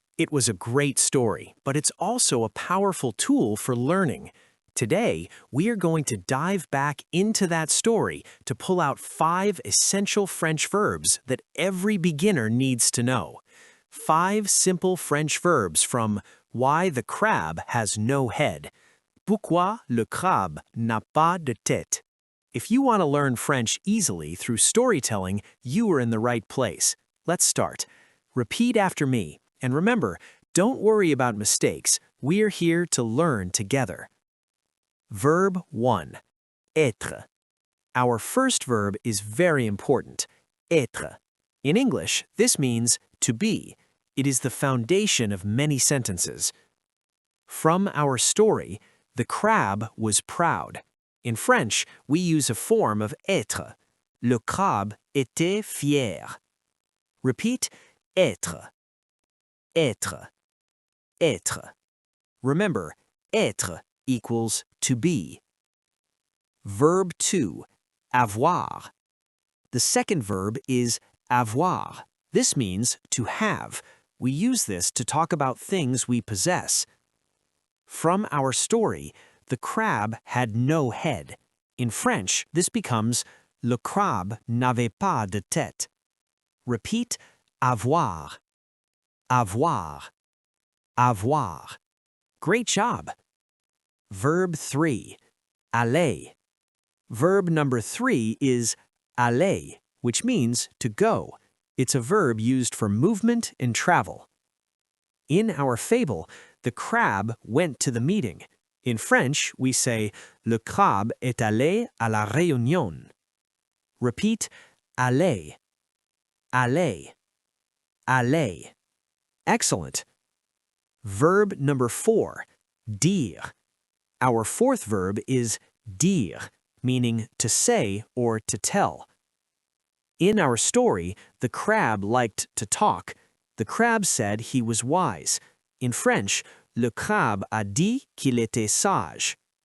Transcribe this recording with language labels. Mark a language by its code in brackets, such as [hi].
[en] It was a great story, but it's also a powerful tool for learning. Today, we are going to dive back into that story to pull out 5 essential French verbs that every beginner needs to know. 5 simple French verbs from Why the Crab Has No Head. [fr] Pourquoi le crabe n'a pas de tête? [en] If you want to learn French easily through storytelling, you are in the right place. Let's start. Repeat after me, and remember, don't worry about mistakes. We're here to learn together. Verb 1. Être. Our first verb is very important. Être. In English, this means to be. It is the foundation of many sentences. From our story, the crab was proud. In French, we use a form of être. [fr] Le crabe était fier. [en] Repeat, être. Être. Être. Remember, être equals to be. Verb 2. Avoir. The second verb is avoir. This means to have. We use this to talk about things we possess. From our story, the crab had no head. In French, this becomes [fr] Le crabe n'avait pas de tête. [en] Repeat, avoir. Avoir. Avoir. Great job. Verb 3. Aller. Verb number 3 is aller, which means to go. It's a verb used for movement and travel. In our fable, the crab went to the meeting. In French, we say, [fr] Le crabe est allé à la réunion. [en] Repeat, aller. Aller. Aller. Excellent. Verb number 4, dire. Our fourth verb is dire, meaning to say or to tell. In our story, the crab liked to talk. The crab said he was wise. In French, [fr] le crabe a dit qu'il était sage.